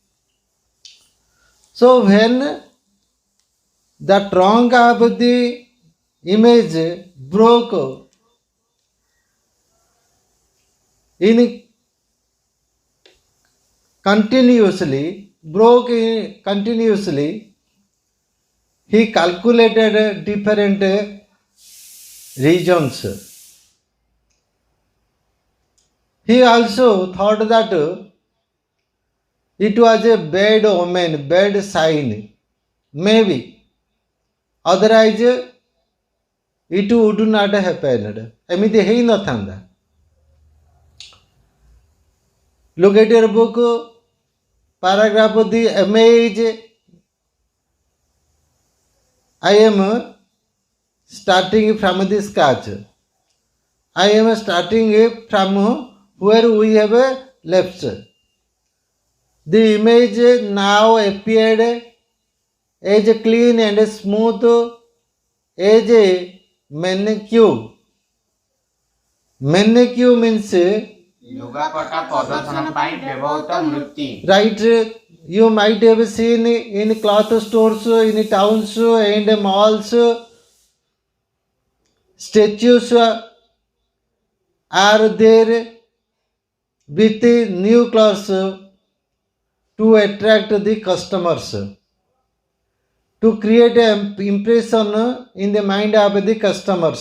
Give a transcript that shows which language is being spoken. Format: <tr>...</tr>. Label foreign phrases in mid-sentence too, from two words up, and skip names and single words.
<en>So when the trunk of the image broke in continuously, he calculated different reasons. He also thought that it was a bad omen, bad sign. Maybe. Otherwise, it would not have happened.</en> <or>ଏମିତି ହେଇନଥାନ୍ତା.</or> <en>Look at your book, paragraph of the image. I am starting from the sketch. I am starting from where we have left. The image now appeared as clean and smooth as a manicure. Manicure means</en> <or>ଲୁଗାପଟା ପ୍ରଦର୍ଶନ ପାଇଁ ବ୍ୟବହୃତ ମୂର୍ତ୍ତି।</or> <en>right. You might have seen in cloth stores, in towns and malls, statues are there with new clothes to attract the customers, to create an impression in the mind of the customers.</en>